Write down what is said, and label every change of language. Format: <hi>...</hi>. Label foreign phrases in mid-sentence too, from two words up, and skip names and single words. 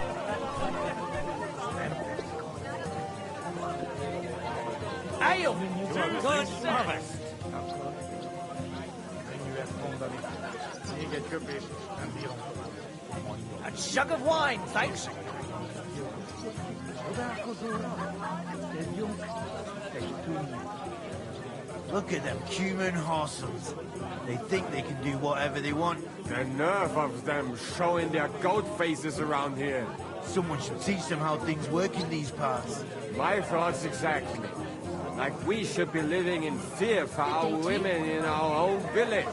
<en>Ale! Good harvest!</en> <hu>Még egy köpés, és nem bírom tovább. Mondom.</hu> <en>A jug of wine, thanks.</en> <hu>Együnk, és tűnjünk.</hu> <en>Look at them human horses. They think they can do whatever they want. The nerve of them showing their goat faces around here. Someone should teach them how things work in these parts. My thoughts exactly. Like we should be living in fear for our women in our own village.</en>